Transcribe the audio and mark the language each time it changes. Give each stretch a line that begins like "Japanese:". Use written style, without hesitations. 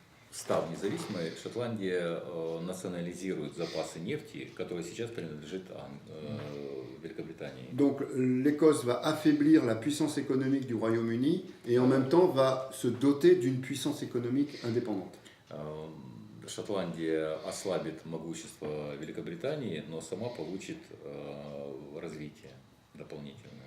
Russian: Став независимой, Шотландия национализирует запасы нефти, которые сейчас принадлежат Великобритании.
French: Donc l'Écosse va affaiblir la puissance économique du Royaume-Uni et en même temps va se doter d'une puissance économique indépendante.
Russian: Шотландия ослабит могущество Великобритании, но сама получит развитие дополнительное.